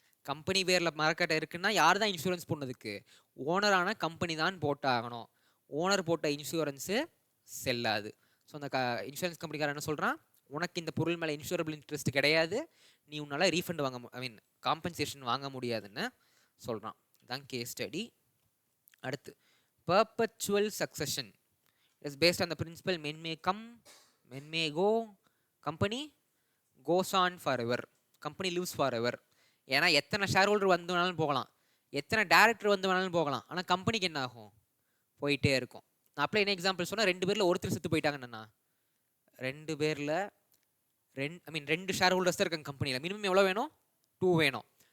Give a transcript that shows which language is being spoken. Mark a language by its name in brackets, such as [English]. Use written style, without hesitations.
[Tamil] Company பேரில் மரக்கட்டை இருக்குன்னா யார் தான் இன்சூரன்ஸ் போனதுக்கு, ஓனரான கம்பெனி தான் போட்டாகணும். ஓனர் போட்ட இன்சூரன்ஸு செல்லாது. ஸோ அந்த இன்சூரன்ஸ் கம்பெனிக்காரன் என்ன சொல்கிறான், உனக்கு இந்த பொருள் மேலே இன்சூரபிள் இன்ட்ரெஸ்ட் கிடையாது, நீ உன்னால் ரீஃபண்ட் வாங்க ஐ மீன் காம்பன்சேஷன் வாங்க முடியாதுன்னு சொல்கிறான். தான் கேஸ் ஸ்டடி. [English] அடுத்து perpetual succession is based on the principle men may come, men may go, company goes on forever, company lives forever. [Tamil] ஏன்னா எத்தனை ஷேர் ஹோல்டர் வந்து வேணாலும் போகலாம், எத்தனை டேரக்டர் வந்து வேணாலும் போகலாம், ஆனால் கம்பெனிக்கு என்ன ஆகும், போயிட்டே இருக்கும். நான் அப்படியே என்ன எக்ஸாம்பிள் சொன்னால், 2 பேரில் ஒருத்தர் செத்து போயிட்டாங்கண்ணா, 2 பேரில் ரெண்டு ஷேர் ஹோல்டர்ஸ் தான் இருக்காங்க கம்பெனியில், மினிமம் எவ்வளோ வேணும், 2 வேணும்.